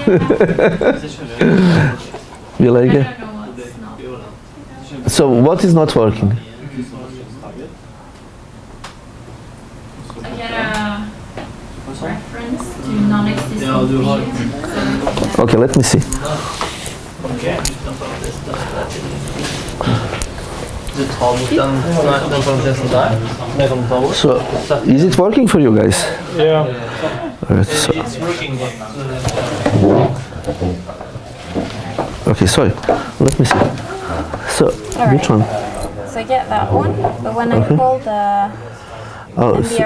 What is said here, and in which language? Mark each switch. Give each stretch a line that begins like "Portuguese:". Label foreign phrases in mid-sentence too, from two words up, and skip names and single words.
English: you like I it? don't know what's not. So what is not working? I get a reference to non-existent fields. Okay, let me see.
Norwegian: Du tar bort den parentesen der. Det kan du ta bort.
English: So is it working for you guys? Yeah. All right, so, It's working. okay, sorry. Let me see. So which one? So I get that one, but when I call the Oh, so